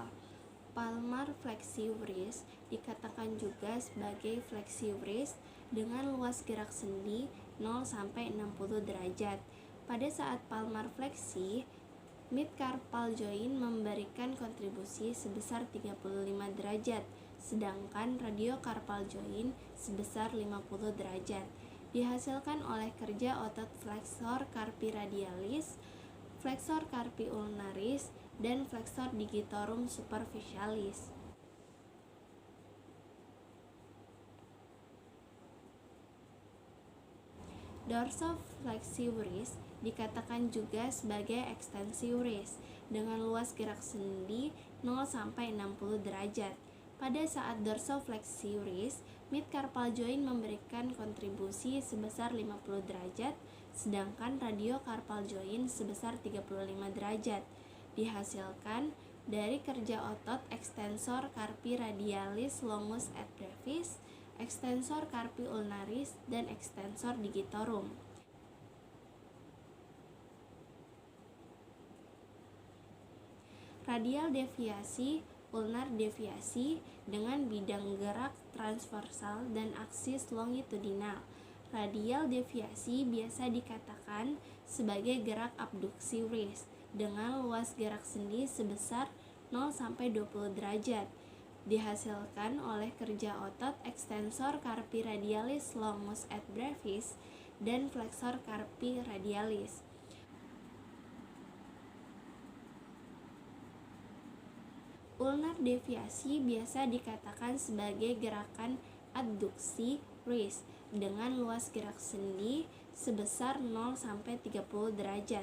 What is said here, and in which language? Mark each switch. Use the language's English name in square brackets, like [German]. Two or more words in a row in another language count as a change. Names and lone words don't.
[Indonesian] Palmar fleksi wrist dikatakan juga sebagai fleksi wrist dengan luas gerak sendi 0-60 derajat. Pada saat palmar fleksi, [English] mid-carpal joint [Indonesian] memberikan kontribusi sebesar 35 derajat, sedangkan [English] radiocarpal joint [Indonesian] sebesar 50 derajat. Dihasilkan oleh kerja otot flexor carpi radialis, flexor carpi ulnaris, dan flexor digitorum superficialis. Dorsofleksi wrist dikatakan juga sebagai ekstensi wrist dengan luas gerak sendi 0-60 derajat. Pada saat dorsofleksi wrist, [English] mid-carpal joint [Indonesian] memberikan kontribusi sebesar 50 derajat, sedangkan [English] radiocarpal joint [Indonesian] sebesar 35 derajat. Dihasilkan dari kerja otot ekstensor carpi radialis longus et brevis, ekstensor carpi ulnaris, dan ekstensor digitorum. Radial deviasi, ulnar deviasi dengan bidang gerak transversal dan aksis longitudinal. Radial deviasi biasa dikatakan sebagai gerak abduksi wrist dengan luas gerak sendi sebesar 0-20 derajat. Dihasilkan oleh kerja otot ekstensor carpi radialis longus et brevis dan flexor carpi radialis. Ulnar deviasi biasa dikatakan sebagai gerakan adduksi wrist dengan luas gerak sendi sebesar 0-30 derajat.